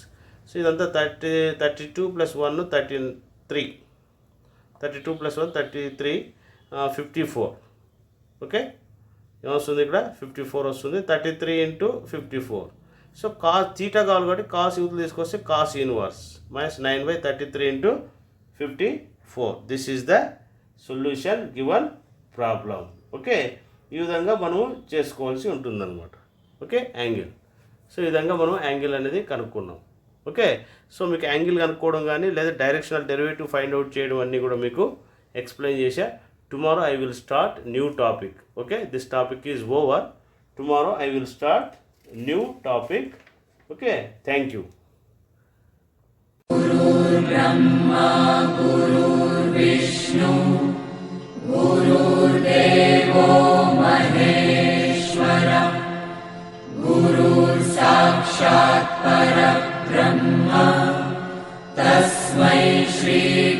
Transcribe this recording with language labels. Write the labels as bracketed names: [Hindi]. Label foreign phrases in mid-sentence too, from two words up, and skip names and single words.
[Telugu] సో ఇదంతా 32 ప్లస్ 1 33, 32 ప్లస్ 1 33 54. ఓకే, ఏమొస్తుంది ఇక్కడ 54 వస్తుంది. 33 ఇంటూ 54. సో [English] cos theta [Telugu] కావాలి కాబట్టి కాస్ యూతులు తీసుకొస్తే [English] cos inverse minus [Telugu] 9/33 ఇంటూ 54. [English] this is the solution given problem. [Telugu] ఓకే, ఈ విధంగా మనం చేసుకోవాల్సి ఉంటుందన్నమాట. ఓకే, యాంగిల్. సో ఈ విధంగా మనం యాంగిల్ అనేది కనుక్కున్నాం. ఓకే, సో మీకు యాంగిల్ కనుక్కోవడం కానీ లేదా [English] directional derivative find out [Telugu] చేయడం అన్నీ కూడా మీకు ఎక్స్ప్లెయిన్ చేశా. [English] Tomorrow I will start new topic. Okay, this topic is over. Tomorrow I will start new topic. Okay, thank you. [Sanskrit] ब्रह्मा गुरुर्विष्णु गुरुर्देवो महेश्वर गुरुर्साक्षात् परब्रह्म तस्मै श्री